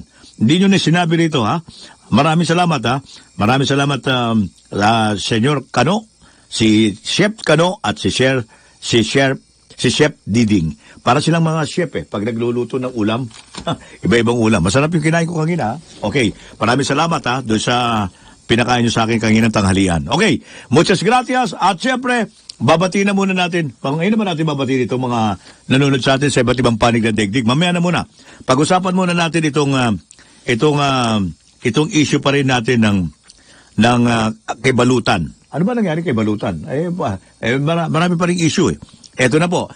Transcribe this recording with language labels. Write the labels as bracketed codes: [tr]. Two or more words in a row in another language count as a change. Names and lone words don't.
[tl] Hindi nyo na sinabi rito, Maraming salamat, Maraming salamat, Senyor Kano, si Chef Kano at si Chef Diding. Para silang mga chef pag nagluluto ng ulam. Iba-ibang ulam. Masarap yung kinain ko kanina. Okay. Maraming salamat doon sa pinakain nyo sa akin kaninang tanghalian. [es] Okay. Muchas gracias. [tl] At syempre, babatiin na muna natin. Ngayon naman natin babatiin itong mga nanonood sa atin sa iba't ibang panig ng daigdig. Mamaya na muna. Pag-usapan muna natin itong issue pa rin natin ng kay Balutan. Ano ba nangyari kay Balutan? Marami pa rin issue Eto na po.